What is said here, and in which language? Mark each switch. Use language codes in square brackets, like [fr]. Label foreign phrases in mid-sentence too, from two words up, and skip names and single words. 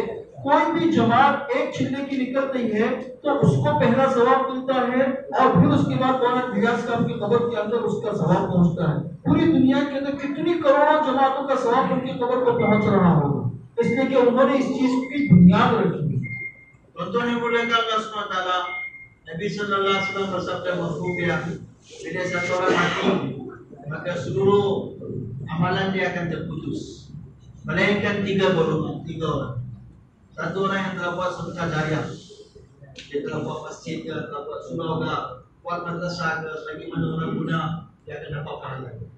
[hi] कोई भी जमात एक छिल्ले की निकलती है तो उसको पहला सवाब मिलता है, और फिर उसके बाद मौलाना इलियास साहब की कब्र के अंदर उसका सवाब पहुंचता है। पूरी दुनिया के अंदर कितनी करोड़ों जमातों का सवाब उनकी कब्र पर पहुंच रहा होगा, इसलिए कि उन्होंने इस चीज की बुनियाद रखी। [ms] Tuan-tuan yang mulia Allah SWT, Nabi [ar] صلى الله عليه وسلم [ms] bersabda mahfuznya, bila satu orang mati, maka seluruh amalan dia akan terputus, melainkan 3 golongan, 3 orang. Satu orang yang telah buat sedekah jariah, dia telah buat masjid ke, telah buat surau ke, buat madrasah ke, selagi mana orang guna, dia akan dapat pahala.